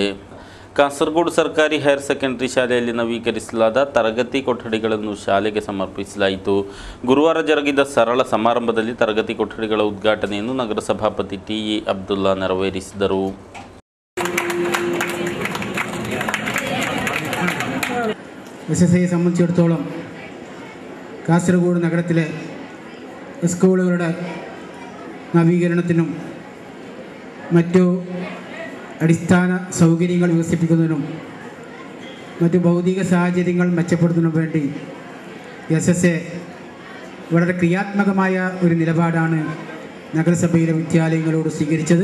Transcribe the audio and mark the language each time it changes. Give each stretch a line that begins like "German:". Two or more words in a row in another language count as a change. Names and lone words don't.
Kannada: ಕಾಸರಗೋಡು ಸರ್ಕಾರಿ
English: higher secondary
Kannada: ಶಾಲೆಯಲ್ಲಿ ನವೀಕರಿಸಲಾದ ತರಗತಿ ಕೊಠಡಿಗಳನ್ನು ಶಾಲೆಗೆ ಸಮರ್ಪಿಸಲಾಯಿತು. ಗುರುವಾರ ಜರುಗಿದ ಸರಳ ಸಮಾರಂಭದಲ್ಲಿ ತರಗತಿ ಕೊಠಡಿಗಳ ಉದ್ಘಾಟನೆಯನ್ನು ನಗರ ಸಭಾಪತಿ ಟಿ.ಇ. ಅಬ್ದುಲ್ಲಾ ನೆರವೇರಿಸಿದರು.
Malayalam: SSIയെ സംബന്ധിച്ചിടത്തോളം കാസർഗോഡ് നഗരത്തിലെ സ്കൂളുകളുടെ നവീകരണത്തിനും മറ്റു അടിസ്ഥാന സൗകര്യങ്ങൾ വികസിപ്പിക്കുന്നതിനും മറ്റു ഭൗതിക സാഹചര്യങ്ങൾ മെച്ചപ്പെടുത്തുന്നതിനും വേണ്ടി SSA വളരെ ക്രിയാത്മകമായ ഒരു നിലപാടാണ് നഗരസഭയിലെ വിദ്യാലയങ്ങളോട് സ്വീകരിച്ചത്.